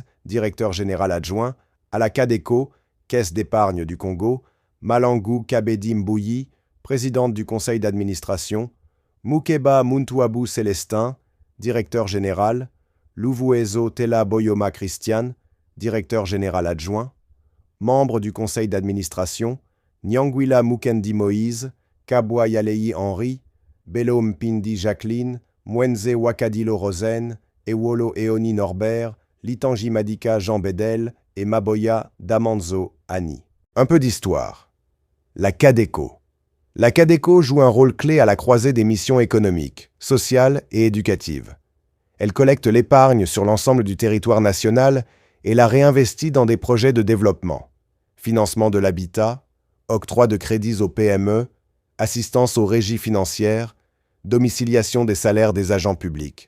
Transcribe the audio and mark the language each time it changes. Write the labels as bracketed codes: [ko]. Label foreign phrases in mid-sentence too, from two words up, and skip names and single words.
[fr] directeur général adjoint, à la Cadeco, Caisse d'épargne du Congo, Malangou Kabedi Mbouyi, présidente du conseil d'administration, Mukeba Muntuabu Célestin, directeur général, Louvuezo Tela Boyoma Christian, directeur général adjoint, membre du conseil d'administration, Nyangwila Mukendi Moïse, Kabwa Yalei Henri, Bello Mpindi Jacqueline, Mwenze Wakadilo Rosen, Ewolo Eoni Norbert, Litangi Madika Jean Bedel et Maboya Damanzo Annie. Un peu d'histoire. La Cadeco. La Cadeco joue un rôle clé à la croisée des missions économiques, sociales et éducatives. Elle collecte l'épargne sur l'ensemble du territoire national et la réinvestit dans des projets de développement, financement de l'habitat, octroi de crédits aux PME, assistance aux régies financières, domiciliation des salaires des agents publics.